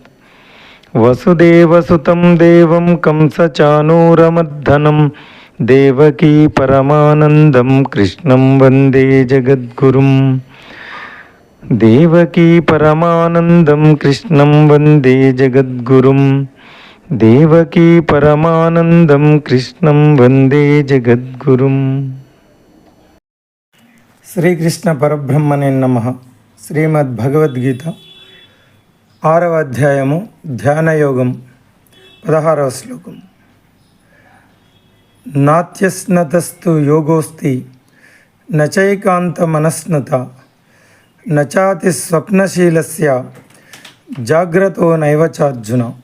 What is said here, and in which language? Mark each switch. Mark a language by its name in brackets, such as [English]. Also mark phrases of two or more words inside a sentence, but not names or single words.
[Sanskrit] वसुदेवसुतं देवं कंसचाणूरमर्दनं देवकी परमानन्दं कृष्णं वन्दे जगद्गुरुं। देवकी परमानन्दं कृष्णं वन्दे जगद्गुरुं। देवकी परमानंदं कृष्णं वंदे जगद्गुरुं। శ్రీకృష్ణ పరబ్రహ్మణే నమః. [Telugu] శ్రీమద్భగవద్గీత 6వ అధ్యాయము ధ్యానయోగం 16వ శ్లోకం. [Sanskrit] నాత్యస్నతస్తు యోగోస్తి నచైకాంత మనస్నత నచాతి స్వప్నశీలస్య జాగ్రతో నైవ చార్జున.